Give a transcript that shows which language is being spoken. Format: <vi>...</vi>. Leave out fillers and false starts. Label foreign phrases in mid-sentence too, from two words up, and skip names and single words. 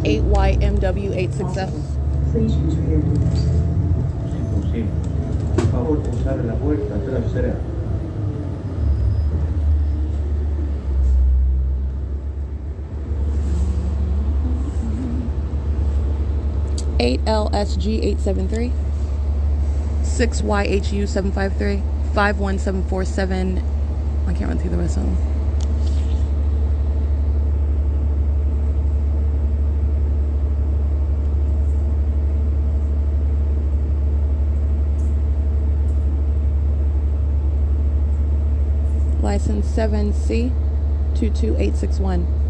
<en>8YMW86F. Please use rear doors.</en> <es>Sí. Por favor, usar la puerta trasera.</es> <en>8LSG873. 6YHU753. 51747. I can't run through the rest of them. License 7C22861.</en>